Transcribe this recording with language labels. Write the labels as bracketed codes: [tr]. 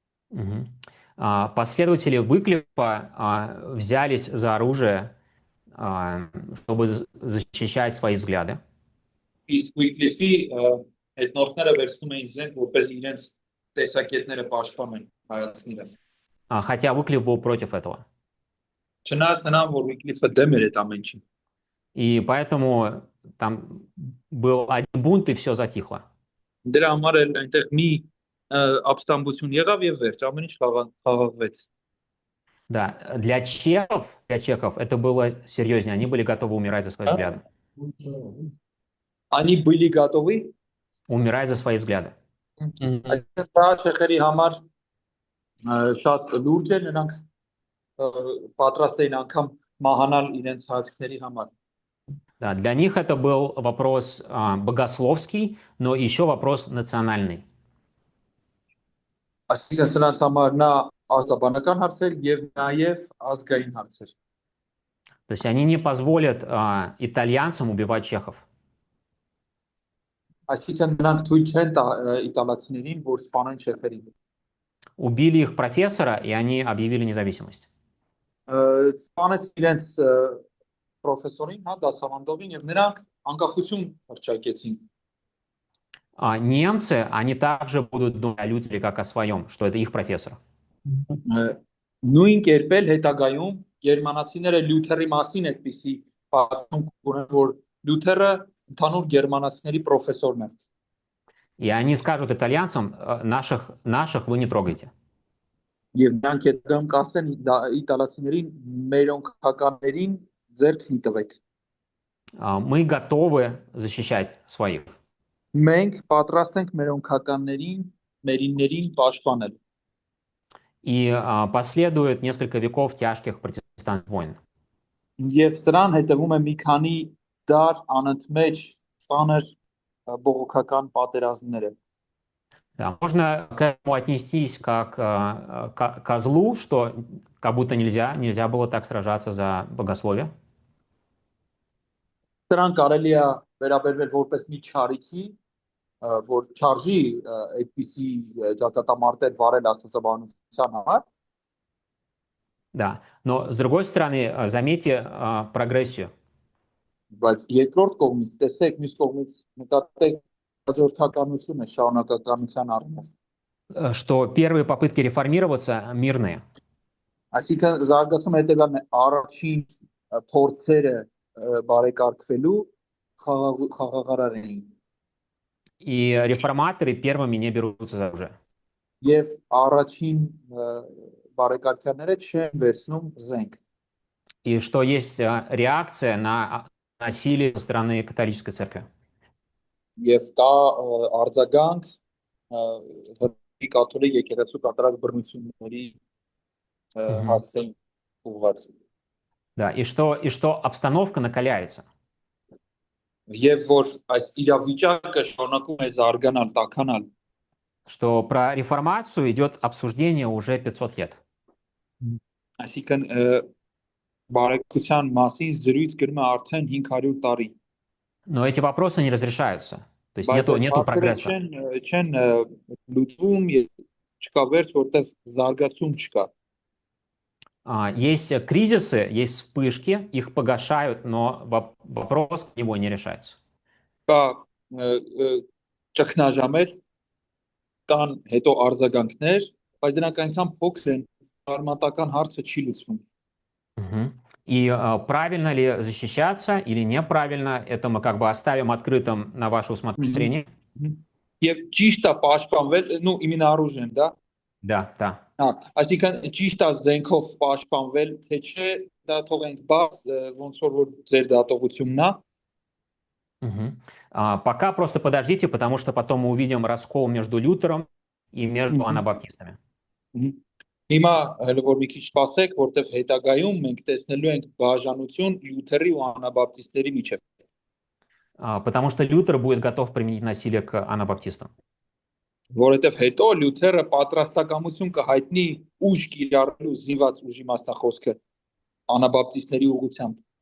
[ru] Мгм. Последователи Выклифа взялись за оружие, чтобы защищать свои взгляды. [hy] Իսկ Վիկլիֆի հետնորդները վերցնում էին զենք, որպես իրենց տեսակետները պաշտպանեն հայացքները։ [ru] Хотя Выклиф был против этого. [hy] Չնայած նրան, որ Վիկլիֆը դեմ էր այդ ամեն ինչին։ [ru] И поэтому там был один бунт, и все затихло. [hy] Դրա համար էլ այնտեղ մի ապստամբություն եղավ եւ վերջ, ամեն ինչ խաղաղվեց։ [ru] Да, для чеков это было серьезнее, они были готовы умирать за свои взгляды. Անի բիլի գատովի Умирать за свои взгляды. [hy] Դա չեխերի համար շատ լուրջ է, նրանք պատրաստ էին անգամ մահանալ իրենց հայացքների համար։ [ru] Да, для них это был вопрос богословский, но еще вопрос национальный. [hy] Այսինքն սրանց համար նա ազգաբանական հարցեր եւ նաեւ ազգային հարցեր։ [ru] То есть они не позволят итальянцам убивать чехов. [hy] Այսինքն նրանք թույլ չեն տա իտալացիներին, որ սպանեն չեխերին։ [ru] Убили их профессора, и они объявили независимость. [hy] Սպանեց իրենց պրոֆեսորին, հա, դասավանդողին եւ նրանք անկախություն հռչակեցին։ [ru] Немцы, они также будут думать о Лютере как о своем, что это их профессор. [hy] Նույն կերպ էլ հետագայում գերմանացիները Լյութերի մասին այդպիսի պատմում ունեն, որ Լյութերը ընդհանուր գերմանացիների պրոֆեսորն է։ [ru] И они скажут итальянцам, наших вы не трогайте. [hy] Եվ նրանք հետագայում կասեն իտալացիներին, մեր օնքականներին ձեռք մի տվեք։ [ru] Мы готовы защищать своих. [hy] Մենք պատրաստ ենք մեր օնքականներին, մերիններին պաշտպանել։ [ru] И последует несколько веков тяжких протестантских войн. [hy] Եվ սրան հետևում է մի քանի դար անընդմեջ ծանր բողոքական պատերազմները։ [ru] Да, можно к этому отнестись как к козлу, что как будто нельзя было так сражаться за богословие. [hy] Սրան կարելի է վերաբերվել որպես մի չարիքի, որ չարժի այդպիսի ճակատամարտեր վարել աստվածաբանության համար։ [ru] Да, но с другой стороны, заметьте прогрессию. [hy] Բայց երկրորդ կողմից տեսեք, մյուս կողմից նկատեք հաջորդականությունը շարունակականության առումով։ [ru] Что первые попытки реформироваться мирные. [hy] Այսինքն զարգացումը հետևյալն է առաջին փորձերը բարեկարգվելու խաղաղարար էին։ [ru] И реформаторы первыми не берутся за оружие. [hy] Եվ առաջին բարեկարգերները չեն վերցնում զենք։ [ru] И что есть реакция на насилие со стороны католической церкви. [hy] Եվ կա արձագանք կաթոլիկ եկեղեցու կատարած բռնությունների հասցեին ուղղված։ [ru] Да, и что обстановка накаляется. [hy] Եվ որ այս իրավիճակը շարունակում է զարգանալ, տաքանալ։ [ru] Что про реформацию идет обсуждение уже 500 лет. [hy] Այսինքն բարեկության մասին զրույց գնում է արդեն 500 տարի։ [ru] Но эти вопросы не разрешаются. То есть нету прогресса. [hy] Չեն լուծվում, չկա վերջ, որտեղ զարգացում չկա։ [ru] Есть кризисы, есть вспышки, их погашают, но вопрос к нему не решается. [hy] Կա ճգնաժամեր, կան հետո արձագանքներ, բայց դրանք այնքան փոքր են, արմատական հարցը չի լուծվում։ [ru] И правильно ли защищаться или неправильно, это мы как бы оставим открытым на ваше усмотрение. [hy] Եվ ճիշտ է պաշտպանվել, [ru] именно оружием, да? Да. [hy] Այսինքն ճիշտ է զենքով պաշտպանվել, թե չէ, դա թողենք բաց, ոնց որ ձեր դատողությունն է։ [ru] Пока просто подождите, потому что потом мы увидим раскол между Лютером и между анабаптистами. [hy] Հիմա հələ որ մի քիչ սպասեք, որտեղ հետագայում մենք տեսնելու ենք բաժանություն Լյութերի ու անաբապտիստների միջև։ [ru] Потому что Лютер будет готов применить насилие к анабаптистам. [hy] Որովհետև հետո Լյութերը պատրաստակամություն կհայտնի ուժ կիրառելու զինված ուժի մասնախոսքը անաբապտիստների ուղղությամբ։